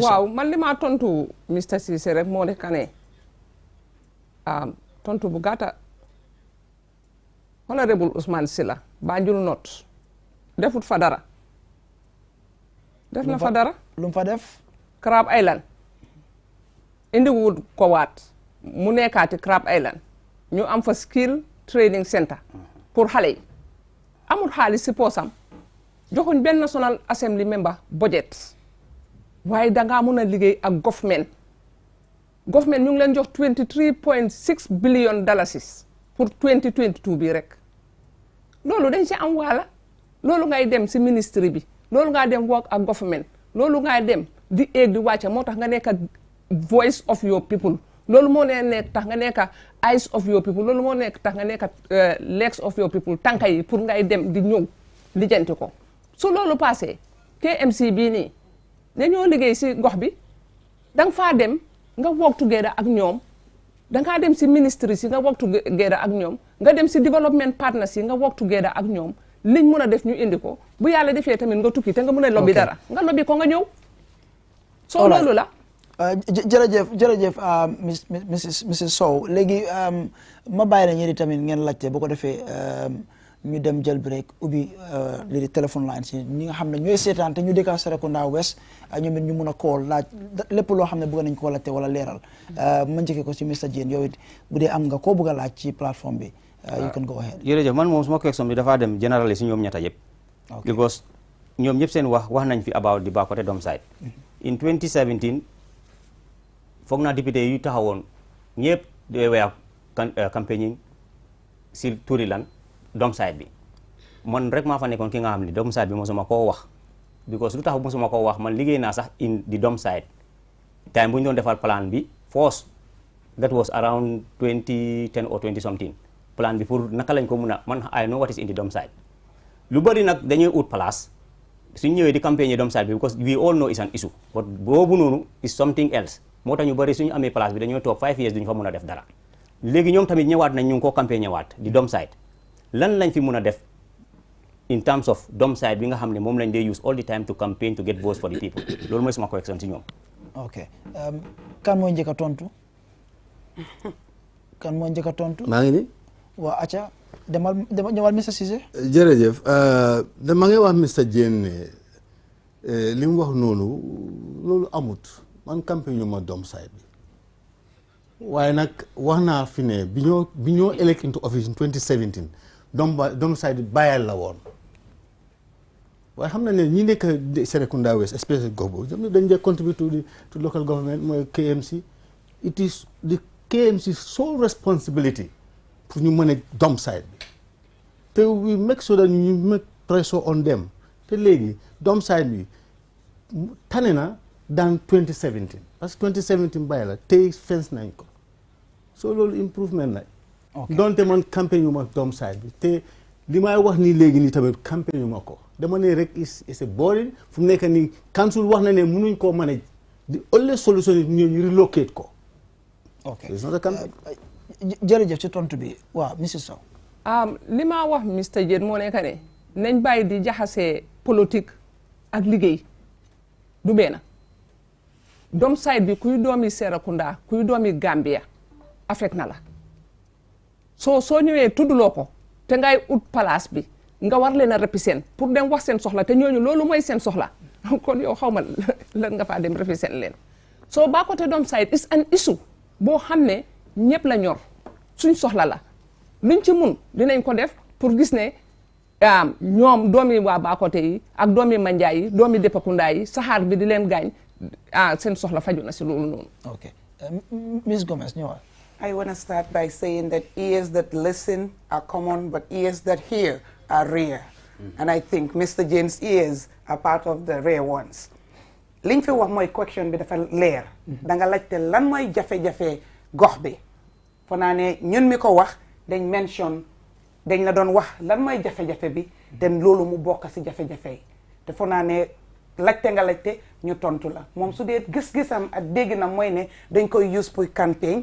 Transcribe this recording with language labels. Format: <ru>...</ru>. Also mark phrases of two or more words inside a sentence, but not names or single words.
<wo>waaw man li maa tontu Mr Cissé rek moo nekk ne tontu bu gàtta honorable Ousmane Silla Banjul North defut fa dara. def na fa dara lu mu fa def. Crab Island indi wut ko waat mu nekkaati Crab Island ñu am fa</wo> <en>skill training center</en> <wo>pour xale yi amul xaalis si poosam joxuñ benn</wo> <en>National Assembly member budget</en> <wo>waaye dangaa mun a liggéey ak government ñu ngi leen jox</wo> <en>23.6 billion dollars</en> <wo>pour 2022 bi rek loolu dañ si am waala loolu ngay dem si ministry bi loolu ngaa dem work ak government loolu ngaa dem di eeg di wàcce moo tax nga nekk voice of your people loolu moo nekk tax nga nekk</wo> <en>eyes of your people</en> <wo>loolu moo nekk tax nga nekk</wo> <en>legs of your people</en> <wo>tànka yi pour ngay dem di ñëw lijjanti ko su loolu passé KMC bii nii dañoo liggéey si gox bi danga faa dem nga</wo> <en>work together</en> <wo>ak ñoom dangaa dem si ministry si nga</wo> <en>work together</en> <wo>ak ñoom nga dem si</wo> <en>development partners</en> <wo>yi nga</wo> <en>work together</en> <wo>ak ñoom liñ mën a def ñu indi ko bu yàlla defee tamit nga tukki te nga mën a lobby dara nga lobby ko nga ñëw soo loolu la jërëjëf Mrs Sow léegi ma bàyyi la ñi tamit ngeen laajte bu ko defee ñu dem jël break ubbi lii di téléphone line si ñi nga xam ne ñooy seetaan te ñu dëkk Serekunda West ñoom it ñu mun a call laaj lépp loo xam ne bëgg nañ ko laajte wala leeral ma njëkkee ko si Mr Jane yow it bu dee am nga koo bëgg a laaj ci plateforme bi</wo> <en>you can go ahead.</en> <wo>jërëjëf man moom suma question bi dafaa dem général si ñoom ñetta yëpp. because ñoom ñëpp seen wax nañ fi about di Bakoteh Dome site. in 2017 foog naa député yu taxawoon ñëpp de</wo> <en>were campaigning</en> <wo>si turi lan Dome site bi man rek maa fa nekkoon ki nga xam ne Dome site bi mosuma koo wax because lu tax mosuma koo wax man liggéey naa sax in di Dome site time bu ñu doon defal plan bi</wo> <en>force that was around 2010 or 20 something.</en> <wo>plan bi pour naka lañ ko mun a man</wo> <en>I know what is in the Dome site</en> <wo>lu bëri nag dañuy ut place suñ ñëwee di campagne Dome site bi</wo> <en>because we all know is an issue but</en> <wo>boobu noonu</wo> <en>is something else</en> <wo>moo tax ñu bëri suñu amee place bi dañoo toog</wo> <en>5 years</en> <wo>duñu fa mun a def dara léegi ñoom tamit ñëwaat nañ ñu ngi koo campagne ñëwaat di Dome site lan lañ fi mun a def</wo> <en>in terms of</en> <wo>domicile bi nga xam ne moom lañ dee</wo> <en>use all the time to campaign to get votes for the people</en> <wo>loolu mooy suma correction ci ñoom. ok kan mooy njëkk a tontu kan mooy njëkk a tontu. maa ngi nii. waa acca demal ñëwal Mr Cissé. jërëjëf dama ngay wax Mr Jane ne li mu wax noonu loolu amut man campagne ñu ma domicile bi waaye nag wax naa fi ne bi ñoo</wo> <en>elect into office in 2017</en> <wo>domicile bi bàyyal la woon waaye xam na ne ñi nekk Serekunda West especially gox boobu ñoom dañ dee</wo> <en>contribute to local government</en> <wo>mooy KMC</wo> <en>it is the KMC sole responsibility</en> <wo>pour ñu mën a domicile bi te</wo> <en>we make sure that</en> <wo>ñu</wo> <en>make pressure on them</en> <wo>te léegi domicile bi tane na dans 2017 parce que 2017 bàyyi la tey fence nañ ko so loolu improvement la donte man campagne yu ma domicile bi te li may wax nii léegi nii tamit campagne yu ma ko dama ne rek</wo> <en>is a boring</en> <wo>fu mu nekk nii council wax na ne mënuñ koo manage</wo> <en>the only solution is</en> <wo>ñu relocate ko. ok jërëjëf ci tontu bi waaw monsieur Sow. li ma wax Mr Diène moo nekk ne nañ bàyyi di jaxasee politique ak liggéey du benn domicile bi kuy doomi Serekunda kuy doomi Gambia affect na la soo ñëwee tuddloo ko te ngay ut place bi nga war leen a represent pour dem wax seen soxla te ñooñu loolu mooy seen soxla kon yow xaw ma lan nga faa dem represent leen soo Bakoteh</wo> <en>domicile is an issue</en> <wo>boo xam ne ñëpp la ñor suñ soxla la luñ ci mun dinañ ko def pour gis ne ñoom doomi waa Bakoteh yi ak doomi Manjai yi doomi Depakunda yi saxaar bi di leen gaañ seen soxla faju na si loolu noonu. ok Ms Gomez ñëwal.</wo> <en>I want to start by saying that ears that listen are common, but ears that hear are rare. And I think Mr. Jane's ears are part of the rare ones.</en> <wo>liñ fi wax mooy question bi dafa leer. da nga laajte lan mooy jafe-jafe gox bi. foo naa ne ñun mi ko wax dañ mention dañ la doon wax lan mooy jafe-jafe bi te loolu mu bokk si jafe-jafe yi te foo naa ne laajte nga laajte ñu tontu la moom su dee gis-gisam ak dégg na mooy ne dañ koy use pour campagne.</wo>